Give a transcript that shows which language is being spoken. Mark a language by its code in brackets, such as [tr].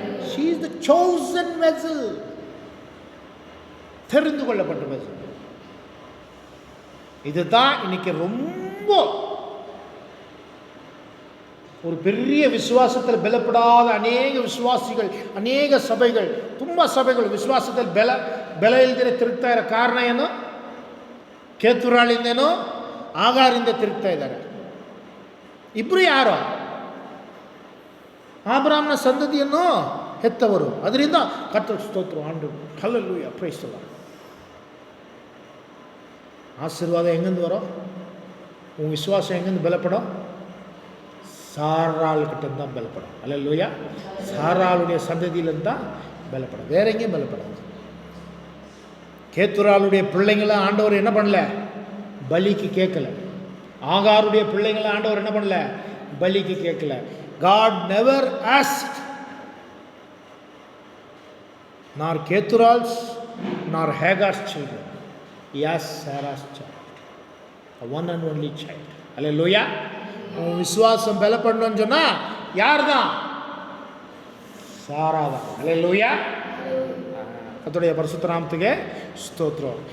[en] she is the chosen vessel. [ta] தெரிந்து கொள்ளப்பட்ட vessel. இதுதான் இன்னைக்கு ரொம்ப ஒரு பெரிய விசுவாசத்தில் பலப்படாத அநேக விசுவாசிகள், [kn] ಅನೇಕ ಸಭೆಗಳು, ತುಂಬ ಸಭೆಗಳು ವಿಶ್ವಾಸದಲ್ಲಿ ಬೆಲ ಇಲ್ದಿರ ತಿರುಗ್ತಾ ಇರೋ ಕಾರಣ ಏನು? ಕೇತುರಾಳಿಂದೇನೋ ಆಗಾರಿಂದ ತಿರುಗ್ತಾ ಇದ್ದಾರೆ. ಇಬ್ಬರು ಯಾರು? ಆಬ್ರಹಾಮನ ಸಂತತಿಯನ್ನು ಹೆತ್ತವರು. ಅದರಿಂದ ಕರ್ತನ ಸ್ತೋತ್ರ, ಆಂಡು ஹல்லேலூயா, [en] Praise the Lord. [ta] ஆசீர்வாதம் எங்கேருந்து வரும்? உன் விசுவாசம் எங்கேருந்து பலப்படும்? சாராள் கிட்ட தான் பலப்படும். ஹல்லேலூயா. சாராளுடைய சந்ததியிலிருந்து தான் பலப்படும், வேற எங்கேயும் பலப்படாது. கேத்துராளுடைய பிள்ளைங்களை ஆண்டவர் என்ன பண்ணல? பலிக்கு கேட்கல. ஆகாருடைய பிள்ளைங்களை ஆண்டவர் என்ன பண்ணல? பலிக்கு கேட்கல. [en] God never asked nor Ketural's nor Hagar's children. He asked Sarah's child, the one and only child. Hallelujah. [ta] விசுவாசம் பலப்படணும்னு சொன்னா யார் தான்? சாரா தான். ஹல்லேலூயா. கர்த்தருடைய பரிசுத்த நாமத்துக்கு ஸ்தோத்திரம்.